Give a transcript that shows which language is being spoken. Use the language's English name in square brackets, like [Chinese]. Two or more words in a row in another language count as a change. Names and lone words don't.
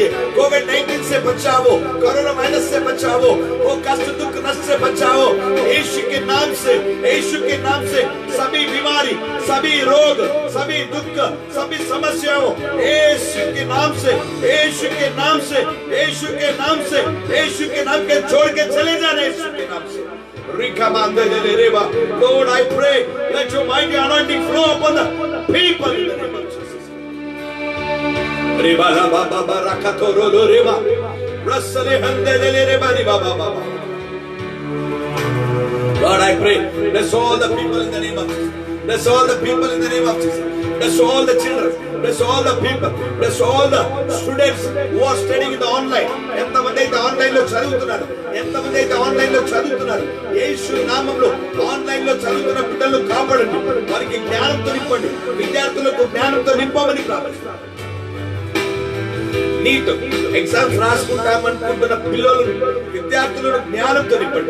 [Hindi] कोविड-19 से बचाओ, कोरोना वायरस से बचाओ, वो कष्ट दुख नष्ट से बचाओ यीशु के नाम से। यीशु के नाम से सभी बीमारी, सभी रोग, सभी दुख, सभी समस्याओं यीशु के नाम से, यीशु के नाम से, यीशु के नाम से, यीशु के नाम के छोड़ के चले जाने यीशु के नाम से। [English] Lord, I pray, let your mighty anointing flow upon the people in the name of Jesus. Reba ba ba ba rakatoro reba. Rasale hande reba reba ba ba. Lord, I pray, bless all the people in the name of Jesus. Bless all the people in the name of Jesus. Bless all the children. Bless all the people. Bless all the students who are studying in the online. [Telugu] ఎంతమంది అయితే ఆన్లైన్ లో చదువుతున్నారు, ఎంతమంది అయితే ఆన్లైన్ లో చదువుతున్నారు, యేసు నామములో ఆన్లైన్ లో చదువుతున్న బిడ్డలను కాపాడండి. వారికి జ్ఞానంతో నింపండి. విద్యార్థులకు జ్ఞానంతో నింపమని ప్రార్థిస్తున్నాను. [English] NEET exams [Telugu] రాసుకుంటామనుకుంటున్న పిల్లలు, విద్యార్థులను జ్ఞానంతో నింపండి.